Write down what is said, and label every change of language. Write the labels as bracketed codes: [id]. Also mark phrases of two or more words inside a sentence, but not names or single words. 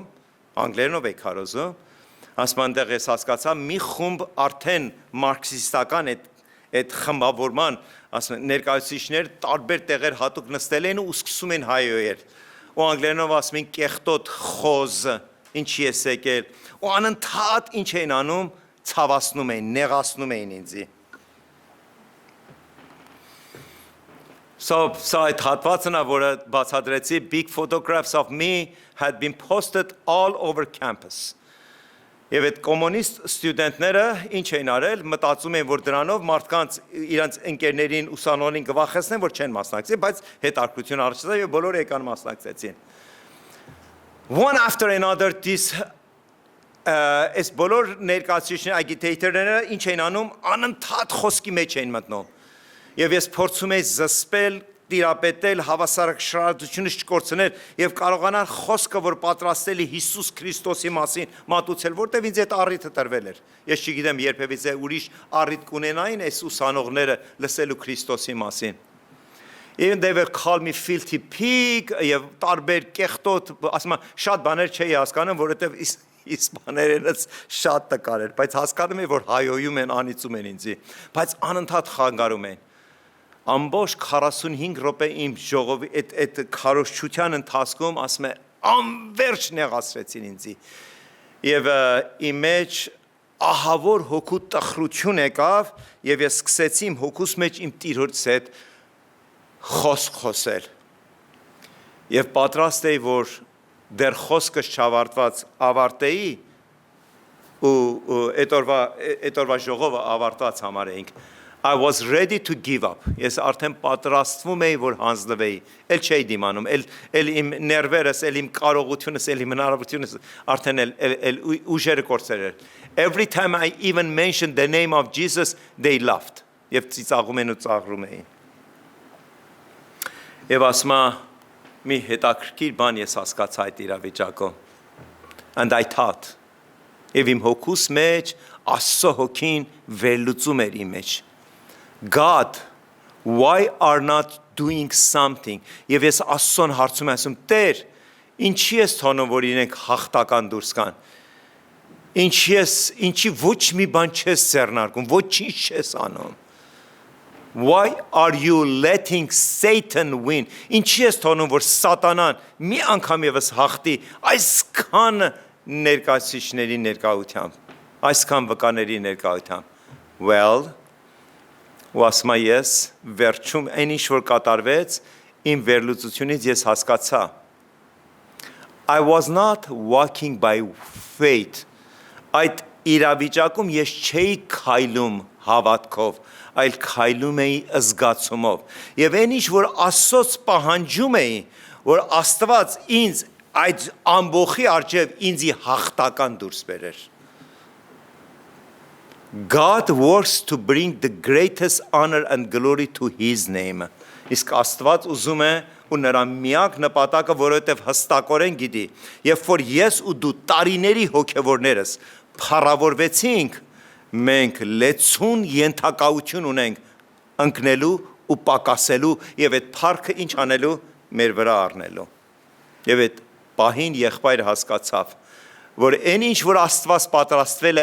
[hy] անգլերենով էի քարոզում, ասում այնտեղ ես հասկացա մի խումբ արդեն մարքսիստական այդ խմբավորման, ասում ներկայացուցիչներ տարբեր տեղեր հատուկ նստել են ու սկսում են հայոյել։ Ու անգլերենով ասում են կեղտոտ խոզ, ինչի ես եկել, ու անընդհատ ինչ էին անում, ցավացնում էին, նեղացնում էին ինձ։ So այդ հատվածն է, որը բացատրեցի, [en] big photographs of me had been posted all over campus. [hy] Եվ այդ կոմունիստ ստուդենտները ինչ էին արել, մտածում էին, որ դրանով մարդկանց իրանց ընկերներին ուսանողին կվախեցնեն, որ չեն մասնակցի, բայց հետաքրքրություն առաջացավ եւ բոլորը եկան մասնակցեցին։ [en] One after another this [hy] այս բոլոր ներկայացուցիչները, agitator-ները ինչ էին անում, անընդհատ խոսքի մեջ էին մտնում։ Եվ ես փորձում եի զսպել, տիրապետել, հավասարակշռությունը չկորցնել եւ կարողանալ խոսքը, որ պատրաստել է Հիսուս Քրիստոսի մասին, մատուցել, որտեւ ինձ այդ առիթը տրվել էր։ Ես չգիտեմ երբևիցե ուրիշ առիթ կունենային այս ուսանողները լսելու Քրիստոսի մասին։ [en] Even they were call me filthy pig, [hy] եւ տարբեր կեղտոտ, ասում եմ, շատ բաներ չէի հասկանում, որովհետեւ իսպաներենս շատ տկար էր, բայց հասկանում եմ, որ հայոյում են, անիծում են ինձ, բայց անընդհատ խանգարում են։ Ամբողջ 45 րոպե իմ ժողովի այդ քարոզչության ընթացքում ասում է անverջ նեղացրեցին ինձ եւ իմ մեջ ահավոր հոգու տխրություն եկավ եւ ես սկսեցի իմ հոգուս մեջ իմ Տիրոջ հետ խոսք խոսել եւ պատրաստ էի որ դեռ խոսքս չավարտված ավարտեի ու այդ օրվա ժողովը ավարտած համարեինք [en] I was ready to give up. [hy] Ես արդեն պատրաստվում էի, որ հանձնվեի։ Էլ չէի դիմանում, էլ իմ ներվերս, էլ իմ կարողությունս, էլ իմ հնարավորությունս արդեն էլ ուժերը կորցրել էր։ [en] Every time I even mentioned the name of Jesus, they laughed. [hy] Եվ ծիծաղում են ու ծաղրում էին։ Եվ ասում մի հետաքրքիր բան ես հասկացա այդ իրավիճակում։ [en] And I thought. [hy] Եվ իմ հոգուս մեջ Աստծո հոգին վերլուծում էր իմ մեջ։ [en] God, why are not doing something? [hy] Եվ ես Աստծուն հարցում եմ, ասում, Տեր, ինչի ես թողնում, որ իրենք հաղթական դուրս գան։ Ինչի ոչ մի բան չես ձեռնարկում, ոչինչ չես անում։ [en] Why are you letting Satan win? [hy] Ինչի ես թողնում, որ Սատանան մի անգամ եւս հաղթի այսքան ներկայացուցիչների ներկայությամբ, այսքան վկաների ներկայությամբ։ Well, ու ասում ես վերջում այն ինչ որ կատարվեց իմ վերլուծությունից ես հասկացա [en] I was not walking by faith [hy] այդ իրավիճակում ես չէի քայլում հավատքով այլ քայլում էի զգացումով եւ այն ինչ որ Աստծոց պահանջում էի որ Աստված ինձ այդ ամբողջի արժեվ ինձի հաղթական դուրս բերեր [en] God works to bring the greatest honor and glory to his name. [hy] Իսկ Աստված ուզում է ու նրա միակ նպատակը, որովհետև հստակորեն գիտի, երբ որ ես ու դու տարիների հոգևորներս փառավորվեցինք, մենք լեցուն ենթակայություն ունենք ընկնելու ու պակասելու եւ այդ փառքը ինչ անելու մեր վրա առնելու։ Եվ այդ պահին եղբայրը հասկացավ որ այն ինչ որ Աստված պատրաստվել է